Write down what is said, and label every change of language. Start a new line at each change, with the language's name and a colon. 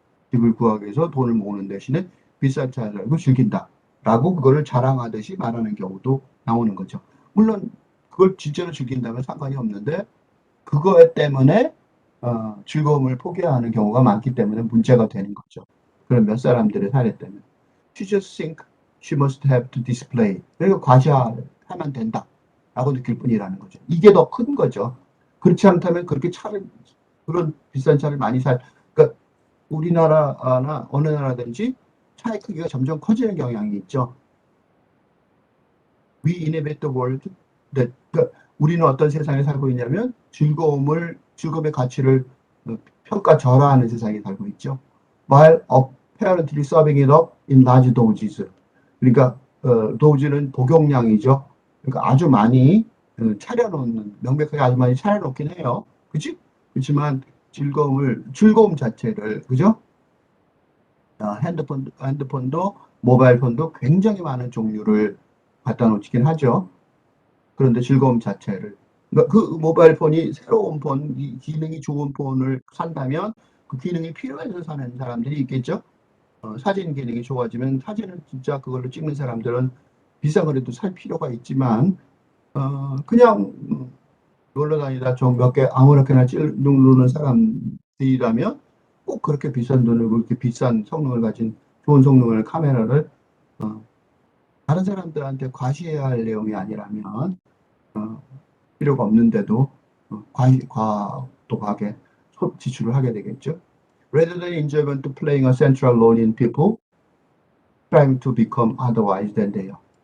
Korean: 집을 구하기 위해서 돈을 모으는 대신에 비싼 차를 즐긴다. 라고 그거를 자랑하듯이 말하는 경우도 나오는 거죠. 물론 그걸 진짜로 즐긴다면 상관이 없는데 그거 때문에 즐거움을 포기하는 경우가 많기 때문에 문제가 되는 거죠. 그런 몇 사람들의 사례 때문에.
English: She just think she must have to display.
Korean: 그러니까 과시하면 된다. 라고 느낄 뿐이라는 거죠. 이게 더 큰 거죠. 그렇지 않다면 그렇게 그런 비싼 차를 많이 그러니까 우리나라나 어느 나라든지 차의 크기가 점점 커지는 경향이 있죠.
English: We inhabit the world that,
Korean: 그러니까 우리는 어떤 세상에 살고 있냐면 즐거움의 가치를 평가절하하는 세상에 살고 있죠.
English: While apparently serving it up in large doses.
Korean: 그러니까 도즈는 복용량이죠. 그러니까 아주 많이 명백하게 아주 많이 차려놓긴 해요. 그치? 그렇지만 즐거움 자체를, 그죠? 핸드폰도 모바일 폰도 굉장히 많은 종류를 갖다 놓긴 하죠. 그런데 즐거움 자체를. 그러니까 그 모바일 폰이 새로운 기능이 좋은 폰을 산다면 그 기능이 필요해서 사는 사람들이 있겠죠. 사진 기능이 좋아지면 사진을 진짜 그걸로 찍는 사람들은 비싼 거라도 살 필요가 있지만 그냥 놀러 다니다 좀 몇 개 아무렇게나 누르는 사람들이라면 꼭 그렇게 비싼 돈을 그렇게 비싼 성능을 가진 좋은 성능을 카메라를 다른 사람들한테 과시해야 할 내용이 아니라면 필요가 없는데도 과도하게 지출을 하게 되겠죠.
English: Rather than enjoyment to playing a central role in people trying to become otherwise than they are.